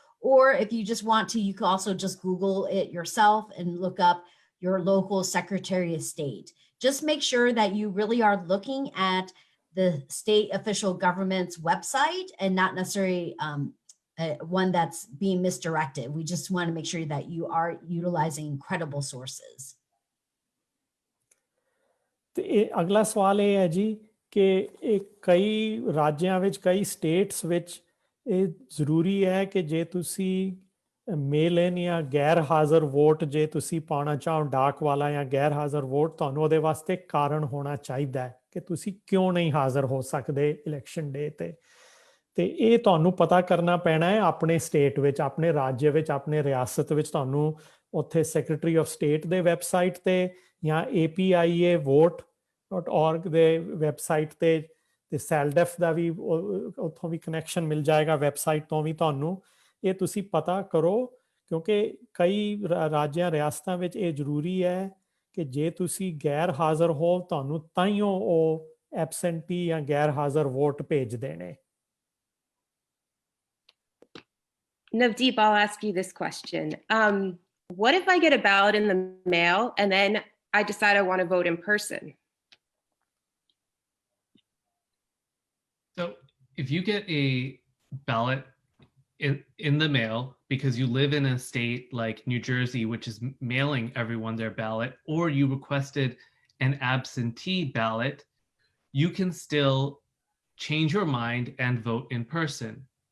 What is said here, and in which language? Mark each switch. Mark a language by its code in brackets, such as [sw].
[en] Or if you just want to, you can also just Google it yourself and look up your local Secretary of State. Just make sure that you really are looking at the state official government's website and not necessarily one that's being misdirected. We just want to make sure that you are utilizing credible sources. [pa] ਤੇ ਅਗਲਾ ਸਵਾਲ ਇਹ ਹੈ ਜੀ ਕਿ ਇਹ ਕਈ ਰਾਜਾਂ ਵਿੱਚ, ਕਈ ਸਟੇਟਸ ਵਿੱਚ ਇਹ ਜ਼ਰੂਰੀ ਹੈ ਕਿ ਜੇ ਤੁਸੀਂ ਮੇਲ ਇਨ ਜਾਂ ਗੈਰ ਹਾਜ਼ਰ ਵੋਟ ਜੇ ਤੁਸੀਂ ਪਾਉਣਾ ਚਾਹੋ, ਡਾਕ ਵਾਲਾ ਜਾਂ ਗੈਰ ਹਾਜ਼ਰ ਵੋਟ, ਤੁਹਾਨੂੰ ਉਹਦੇ ਵਾਸਤੇ ਕਾਰਨ ਹੋਣਾ ਚਾਹੀਦਾ ਹੈ ਕਿ ਤੁਸੀਂ ਕਿਉਂ ਨਹੀਂ ਹਾਜ਼ਰ ਹੋ ਸਕਦੇ ਇਲੈਕਸ਼ਨ ਡੇ ਤੇ। ਤੇ ਇਹ ਤੁਹਾਨੂੰ ਪਤਾ ਕਰਨਾ ਪੈਣਾ ਹੈ ਆਪਣੇ ਸਟੇਟ ਵਿੱਚ, ਆਪਣੇ ਰਾਜ ਵਿੱਚ, ਆਪਣੇ ਰਿਆਸਤ ਵਿੱਚ। ਤੁਹਾਨੂੰ ਉੱਥੇ ਸੈਕਟਰੀ ਆਫ ਸਟੇਟ ਦੇ ਵੈਬਸਾਈਟ ਤੇ ਜਾਂ apiavote.org ਦੇ ਵੈਬਸਾਈਟ ਤੇ ਸੈਲਡੈਫ ਦਾ ਵੀ ਉੱਥੋਂ ਵੀ ਕਨੈਕਸ਼ਨ ਮਿਲ ਜਾਏਗਾ ਵੈਬਸਾਈਟ ਤੋਂ ਵੀ ਤੁਹਾਨੂੰ। ਇਹ ਤੁਸੀਂ ਪਤਾ ਕਰੋ ਕਿਉਂਕਿ ਕਈ ਰਾਜਾਂ ਰਿਆਸਤਾਂ ਵਿੱਚ ਇਹ ਜ਼ਰੂਰੀ ਹੈ ਕਿ ਜੇ ਤੁਸੀਂ ਗੈਰ ਹਾਜ਼ਰ ਹੋ ਤੁਹਾਨੂੰ ਤਾਈਓ ਉਹ ਐਬਸੈਂਟੀ ਜਾਂ ਗੈਰ ਹਾਜ਼ਰ ਵੋਟ ਭੇਜਦੇ ਨੇ। [en] Navdeep, I'll ask you this question. What if I get a ballot in the mail and then I decide I want to vote in person? So if you get a ballot in the mail because you live in a state like New Jersey, which is mailing everyone their ballot, or you requested an absentee ballot, you can still change your mind and vote in person.